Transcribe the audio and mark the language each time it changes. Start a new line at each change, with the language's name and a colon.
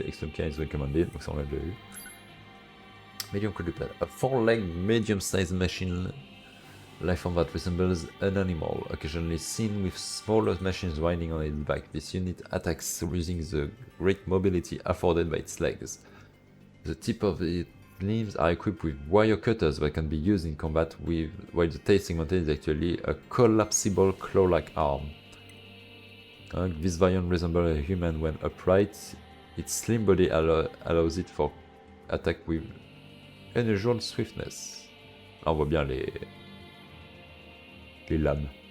English: Extreme care is recommended,
French: donc ça on l'a déjà vu.
English: Medium quadruped. A 4-legged medium-sized machine lifeform that resembles an animal, occasionally seen with smaller machines riding on its back. This unit attacks using the great mobility afforded by its legs. The tip of its limbs are equipped with wire cutters that can be used in combat with, while the tail segmented is actually a collapsible claw-like arm. This variant resembles a human when upright. Its slim body allows it for attack with unusual swiftness.
French: Là on voit bien les lames.